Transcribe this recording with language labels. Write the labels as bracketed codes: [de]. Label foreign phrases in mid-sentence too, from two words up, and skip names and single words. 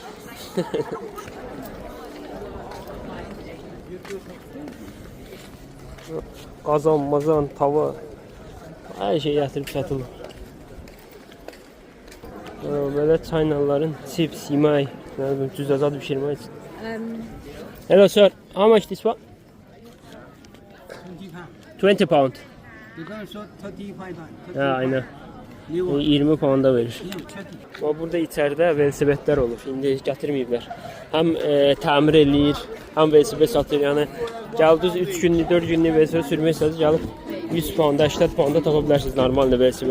[az] Qazan, mazan, tava, hər şey gətirib satılır. Belə çaynaların chips, yemək, cüzazad pişirmək üçün. [en] Hello sir, how much this one? 20 pound. You can show 35 pound. [az] Ha, aynen. 20 pounda verir. Burada içəridə velosipedlər olur. İndi gətirməyiblər. Həm təmir eləyir, həm velosiped satır. Yəni gəldiniz 3 günlük, 4 günlük velosiped sürmək istəsəniz gəlib 100 pounda, 80 pounda tapa bilərsiniz normal velosiped.